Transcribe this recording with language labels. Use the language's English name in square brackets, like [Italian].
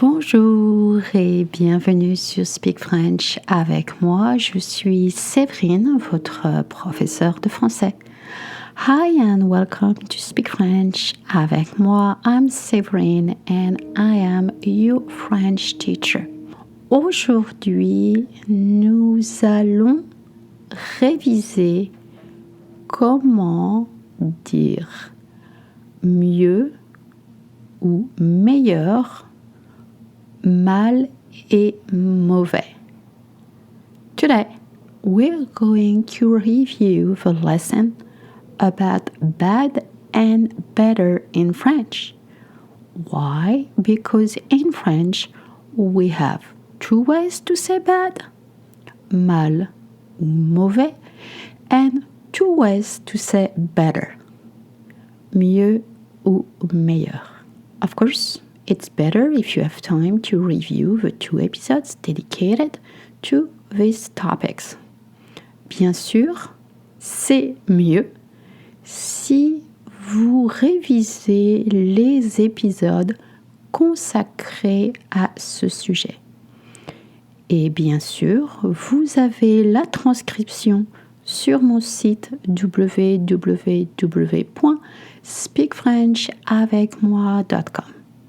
[French] Bonjour et bienvenue sur Speak French avec moi. Je suis Séverine, votre professeure de français. [English] Hi and welcome to Speak French avec moi. I'm Séverine and I am your French teacher. [French] Aujourd'hui, nous allons réviser comment dire mieux ou meilleur, mal et mauvais. [English] Today, we're going to review the lesson about bad and better in French. Why? Because in French, we have two ways to say bad, [French] mal ou mauvais, [English] and two ways to say better, [French] mieux ou meilleur. [English] Of course, it's better if you have time to review the two episodes dedicated to these topics. [French] Bien sûr, c'est mieux si vous révisez les épisodes consacrés à ce sujet. Et bien sûr, vous avez la transcription sur mon site www.speakfrenchavecmoi.com.